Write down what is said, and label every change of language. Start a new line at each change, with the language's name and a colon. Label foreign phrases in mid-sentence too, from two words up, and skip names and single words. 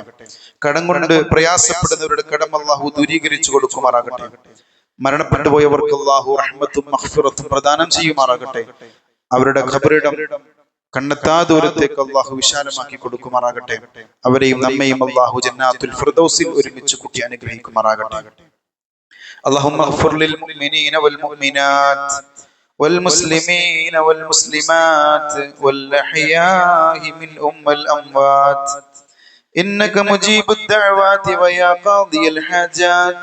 Malayalam: കടം കൊണ്ട് പ്രയാസപ്പെടുന്നവരുടെ കടം അള്ളാഹു ദൂരീകരിച്ചു കൊടുക്കുമാറാകട്ടെ. മരണപ്പെട്ടു പോയവർക്ക് അള്ളാഹു റഹ്മത്തും മഗ്ഫിറത്തും പ്രദാനം ചെയ്യുമാറാകട്ടെ. അവരുടെ ഖബറിടം കണ്ണെത്താ ദൂരത്തേക്ക് അള്ളാഹു വിശാലമാക്കി കൊടുക്കുമാറാകട്ടെ. അവരെയും നമ്മയും അള്ളാഹു ജന്നാത്തുൽ ഫിർദൗസിൽ ഒരുമിച്ച് കൂട്ടി അനുഗ്രഹിക്കുമാറാകട്ടെ.
Arabic: اللهم اغفر للمؤمنين والمؤمنات والمسلمين والمسلمات والأحياء منهم والأموات إنك مجيب الدعوات ويا قاضي الحاجات.